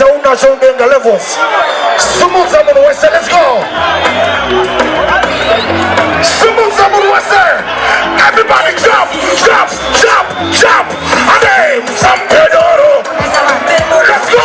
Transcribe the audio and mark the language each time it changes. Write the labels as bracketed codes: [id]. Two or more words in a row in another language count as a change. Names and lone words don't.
[sn] Chaka Chondenga levels. Sumutsa Munhu wese, [en] let's go. [sn] Sumutsa Munhu wese. [en] Everybody jump, jump, jump, jump. Ade, Sampedoro. Let's go.